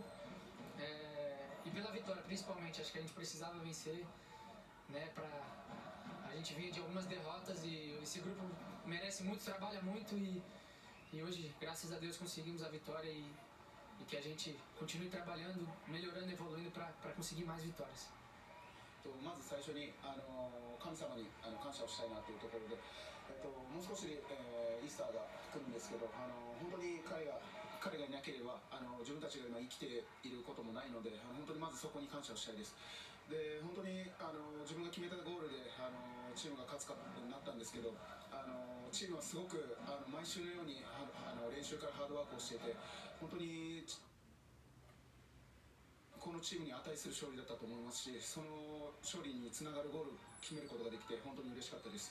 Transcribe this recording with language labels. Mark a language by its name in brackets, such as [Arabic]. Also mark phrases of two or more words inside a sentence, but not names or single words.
[Portuguese] E pela vitória, principalmente. Acho que a gente precisava vencer, né? A gente vinha de algumas derrotas e esse grupo merece muito, trabalha muito e hoje, graças a Deus, conseguimos a vitória e que a gente continue trabalhando, melhorando, evoluindo para conseguir mais vitórias. [Japanese] まず最初に神様に感謝をしたいなというところで、もう少しで、イースターが来るんですけど、本当に彼がいなければ自分たちが今生きていることもないので、本当にまずそこに感謝をしたいです。で本当に自分が決めたゴールでチームが勝つかになったんですけど、チームはすごく毎週のように練習からハードワークをしていて、本当にこのチームに値する勝利だったと思いますし、その勝利につながるゴールを決めることができて本当に嬉しかったです。